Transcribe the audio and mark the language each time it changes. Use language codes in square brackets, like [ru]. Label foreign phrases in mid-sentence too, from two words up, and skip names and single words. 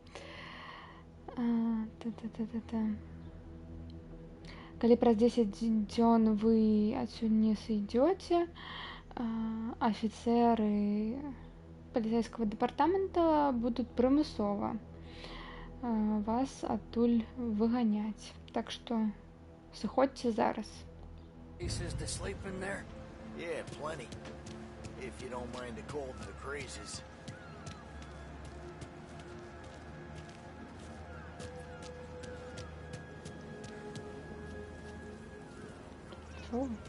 [be] Калі праз 10 дзён вы адсюль не сыйдзёце, афіцеры паліцейскага дэпартамента будуць прымусова вас адтуль выганяць. Так што сыходзьце зараз. [en] Yeah, plenty. If you don't mind the cold and the crazes. Oh.